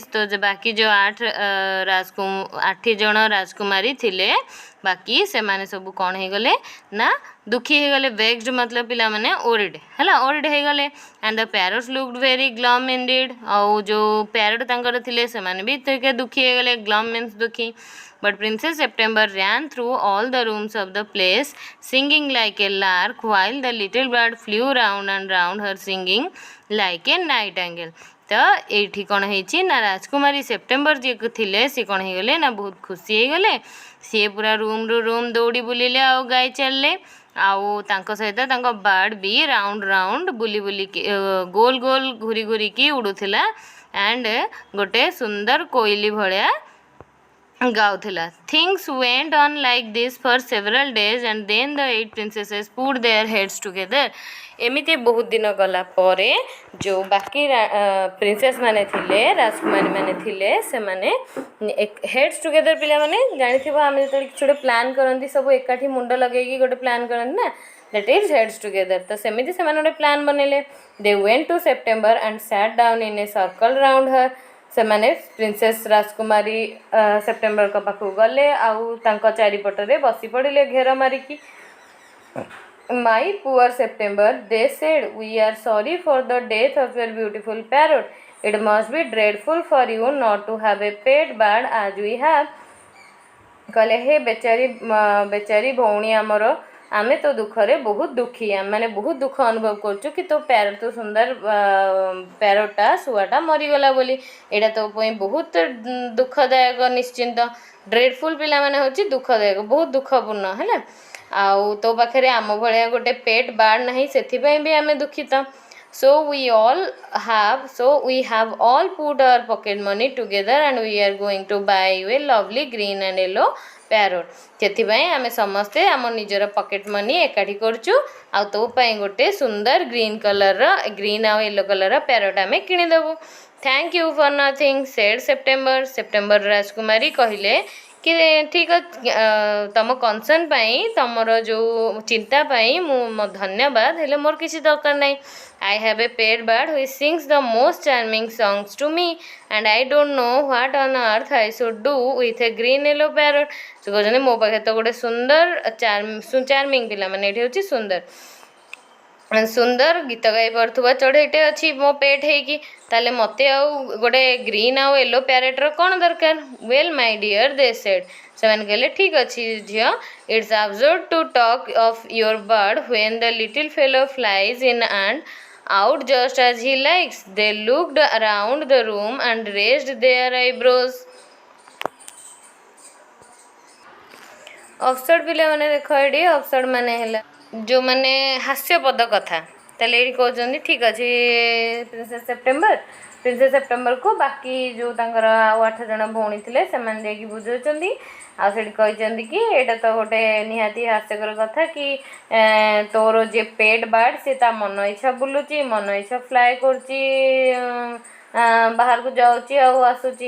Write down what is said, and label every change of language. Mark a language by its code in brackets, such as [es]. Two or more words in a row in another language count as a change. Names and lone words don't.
[or] ତ ବାକି ଯେଉଁ 8 ଜଣ ରାଜକୁମାରୀ ଥିଲେ, ବାକି ସେମାନେ ସବୁ କ'ଣ ହେଇଗଲେ ନା ଦୁଃଖୀ ହେଇଗଲେ। ଭେକ୍ସଡ୍ ମତଲବ ପିଲାମାନେ ଓରିଡ୍ ହେଲା, ଓରିଡ୍ ହେଇଗଲେ। [en] and the parrots looked very glum indeed, [or] ଆଉ ଯେଉଁ ପ୍ୟାରଟ୍ ତାଙ୍କର ଥିଲେ ସେମାନେ ବି ଟିକେ ଦୁଃଖୀ ହେଇଗଲେ, [en] glum means [or] ଦୁଃଖୀ। [en] But Princess September ran through all the rooms of the place, singing like a lark, while the little bird flew round and round her, singing like a nightingale। [or] ତ ଏଇଠି କ'ଣ ହେଇଛି ନା ରାଜକୁମାରୀ ସେପ୍ଟେମ୍ବର ଯିଏ ଥିଲେ ସିଏ କ'ଣ ହେଇଗଲେ ନା ବହୁତ ଖୁସି ହେଇଗଲେ। ସିଏ ପୁରା ରୁମ୍ରୁ ରୁମ୍ ଦୌଡ଼ି ବୁଲିଲେ ଆଉ ଗାଇ ଚାଲିଲେ, ଆଉ ତାଙ୍କ ସହିତ ତାଙ୍କ ବାର୍ଡ଼ ବି [en] round round [or] ବୁଲି ବୁଲିକି ଗୋଲ ଗୋଲ ଘୁରି ଘୁରିକି ଉଡ଼ୁଥିଲା, ଆଣ୍ଡ ଗୋଟେ ସୁନ୍ଦର କୋଇଲି ଭଳିଆ ଗାଉଥିଲା। [en] Things went on like this for several days and then the 8 princesses put their heads together। [or] ଏମିତି ବହୁତ ଦିନ ଗଲା ପରେ ଯେଉଁ ବାକି ପ୍ରିନ୍ସେସ୍ ମାନେ ଥିଲେ, ରାଜକୁମାରୀ ମାନେ ଥିଲେ, ସେମାନେ [en] heads together, [or] ପିଲାମାନେ ଜାଣିଥିବ ଆମେ ଯେତେବେଳେ କିଛି ଗୋଟେ ପ୍ଲାନ୍ କରନ୍ତି ସବୁ ଏକାଠି ମୁଣ୍ଡ ଲଗେଇକି ଗୋଟେ ପ୍ଲାନ୍ କରନ୍ତି ନା, [en] that is heads together. [or] ତ ସେମିତି ସେମାନେ ଗୋଟେ ପ୍ଲାନ୍ ବନେଇଲେ। [en] They went to September and sat down in a circle round her. [or] ସେମାନେ ପ୍ରିନ୍ସେସ୍ ରାଜକୁମାରୀ ସେପ୍ଟେମ୍ବରଙ୍କ ପାଖକୁ ଗଲେ ଆଉ ତାଙ୍କ ଚାରିପଟରେ ବସି ପଡ଼ିଲେ ଘେର ମାରିକି। [en] My poor September, they said, we are sorry for the death of your beautiful parrot. It must be dreadful for you not to have a pet bird as we have। [or] କହିଲେ ହେ ବେଚାରୀ ଭଉଣୀ ଆମର, ଆମେ ତ ଦୁଃଖରେ ବହୁତ ଦୁଃଖୀ, ଆମେମାନେ ବହୁତ ଦୁଃଖ ଅନୁଭବ କରୁଛୁ କି ତୋ ପ୍ୟାରଟ୍, ତୋ ସୁନ୍ଦର ପ୍ୟାରଟ୍ଟା ଶୁଆଟା ମରିଗଲା ବୋଲି। ଏଇଟା ତୋ ପାଇଁ ବହୁତ ଦୁଃଖଦାୟକ ନିଶ୍ଚିନ୍ତ। ଡ୍ରେଡ଼ଫୁଲ୍ ପିଲାମାନେ ହେଉଛି ଦୁଃଖଦାୟକ, ବହୁତ ଦୁଃଖପୂର୍ଣ୍ଣ ହେଲା। ଆଉ ତୋ ପାଖରେ ଆମ ଭଳିଆ ଗୋଟେ [en] pet bird [or] ନାହିଁ, ସେଥିପାଇଁ ବି ଆମେ ଦୁଃଖିତ। [en] So we have all put our pocket money together and we are going to buy you a lovely green and yellow parrot। [or] ସେଥିପାଇଁ ଆମେ ସମସ୍ତେ ଆମ ନିଜର [en] pocket money [or] ଏକାଠି କରୁଛୁ ଆଉ ତୋ ପାଇଁ ଗୋଟେ ସୁନ୍ଦର ଗ୍ରୀନ୍ ଆଉ [en] yellow colour [or] ପ୍ୟାରଟ୍ ଆମେ କିଣିଦେବୁ। [en] Thank you for nothing, said September. [or] ସେପ୍ଟେମ୍ବର ରାଜକୁମାରୀ କହିଲେ କି ଠିକ୍ ଅଛି, ତମ କନସର୍ନ ପାଇଁ, ତମର ଯେଉଁ ଚିନ୍ତା ପାଇଁ ମୁଁ ଧନ୍ୟବାଦ, ହେଲେ ମୋର କିଛି ଦରକାର ନାହିଁ। [en] I have a pet bird which sings the most charming songs to me and I don't know what on earth I should do with a green yellow parrot। [or] ସେ କହୁଛନ୍ତି ମୋ ପାଖରେ ତ ଗୋଟେ ସୁନ୍ଦର ଚାର୍ମିଂ, ପିଲାମାନେ ଏଠି ହେଉଛି ସୁନ୍ଦର ଗୀତ ଗାଇ ପାରୁଥିବା ଚଢ଼େଇଟେ ଅଛି ମୋ ପେଟ୍ ହେଇକି, ତାହେଲେ ମୋତେ ଆଉ ଗୋଟେ ଗ୍ରୀନ୍ ଆଉ [en] yellow parrot [or] କ'ଣ ଦରକାର। [en] Well my dear, they said. [or] ସେମାନେ କହିଲେ ଠିକ୍ ଅଛି ଝିଅ, [en] it's absurd to talk of your bird when the little fellow flies in and out just as he likes। They looked around the room and raised their eyebrows। [or] ଅବସର୍ଡ ପିଲାମାନେ ଦେଖ, ଏଠି ଅବସର୍ଡ ମାନେ ହେଲା ଯେଉଁମାନେ ହାସ୍ୟପଦ କଥା। ତାହେଲେ ଏଇଠି କହୁଛନ୍ତି ଠିକ୍ ଅଛି ପ୍ରିନ୍ସେସ୍ ସେପ୍ଟେମ୍ବର, ପ୍ରିନ୍ସେସ୍ ସେପ୍ଟେମ୍ବରକୁ ବାକି ଯୋ ତାଙ୍କର ଆଉ 8 ଜଣ ଭଉଣୀ ଥିଲେ ସେମାନେ ଯାଇକି ବୁଝଉଛନ୍ତି ଆ ସେଠି କହୁଛନ୍ତି କି ଏଟା ତୋ ଗୋଟେ ନିହାତି ହାସ୍ୟକର କଥା କି ତୋର ଯେ [en] pet bird [or] ସେ ତା ମନ ଇଚ୍ଛା ବୁଲୁଛି ମନ ଇଚ୍ଛା ଫ୍ଲାଏ କରୁଛି ବାହାରକୁ ଯାଉଛି ଆ ଆସୁଛି।